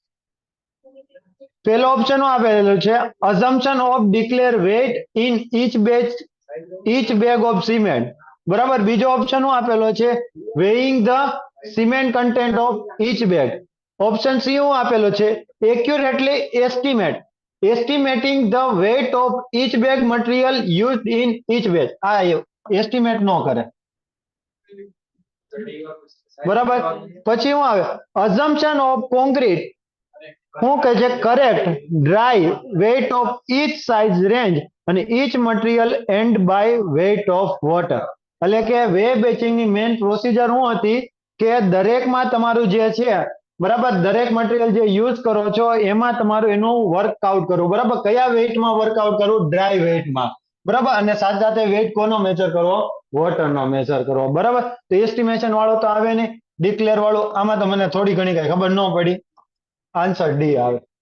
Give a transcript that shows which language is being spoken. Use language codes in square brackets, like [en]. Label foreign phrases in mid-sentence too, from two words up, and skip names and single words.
[gu] પેલો ઓપ્શન આપેલું છે [en] assumption of declare weight in each bag of cement [gu] બરાબર બીજો ઓપ્શન શું આપેલો છે [en] weighing the cement content of each bag [gu] ઓપ્શન સી શું આપેલો છે [en] accurately estimating the weight of each bag material used in each bag material used in each bag [gu] આ એસ્ટિમેટ નો કરે બરાબર પછી શું આવે [en] assumption of concrete [gu] શું કહે છે [en] correct dry weight of each size range અને each material end by weight of water [gu] એટલે કે [en] weigh batching [gu] ની [en] main procedure [gu] શું હતી કે દરેકમાં તમારું જે છે બરાબર દરેક મટીરિયલ જે યુઝ કરો છો એમાં તમારું એનું વર્કઆઉટ કરવું બરાબર કયા વેઇટમાં વર્કઆઉટ કરવું ડ્રાય વેઇટમાં બરાબર અને સાથે સાથે વેઇટ કોનો મેજર કરવો વોટરનો મેજર કરવો બરાબર તો એસ્ટિમેશન વાળો તો આવે નહીં ડિક્લેર વાળું આમાં તો મને થોડી ઘણી કઈ ખબર ન પડી [en] answer D [gu] આવે